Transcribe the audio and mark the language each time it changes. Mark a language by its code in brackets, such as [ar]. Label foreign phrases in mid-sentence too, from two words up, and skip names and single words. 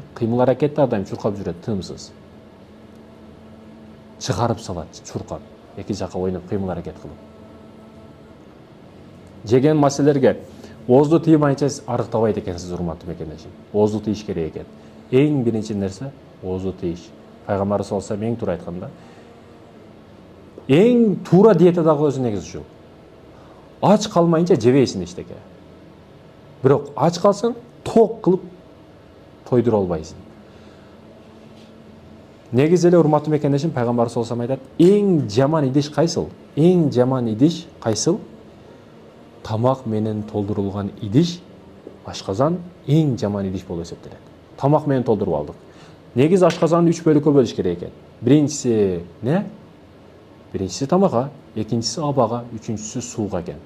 [ky] Кыймыл аракетти ар дайым чуркап жүрөт, тыымсыз. Чыгарып салат, чуркап, эки жака ойноп, кыймыл аракет кылып. Жеген маселелерге оозду тыймайынча арыктабайт экенсиз, урматтуу мекендешим. Оозду тийиш керек экен. Эң биринчи нерсе оозду тийиш. Пайгамбар [ar] صلى الله عليه وسلم [ky] эң туура айтканда, эң туура диета дагы өзү негизи ушу. Ач калмайынча жебейсиң эчтеке. Бирок ач калсаң, ток кылып тойдура албайсың. Негизи эле урматтуу мекендешим, пайгамбар [ar] صلى الله عليه وسلم [ky] айтат, эң жаман идиш кайсыл? Эң жаман идиш кайсыл? Тамак менен толдурулган идиш, ашказан эң жаман идиш болуп эсептелет. Тамак менен толдуруп алдык. Негизи ашказанды 3 бөлүккө бөлүш керек экен. Биринчиси не? Биринчиси тамакка, экинчиси абага, үчүнчүсү сууга экен.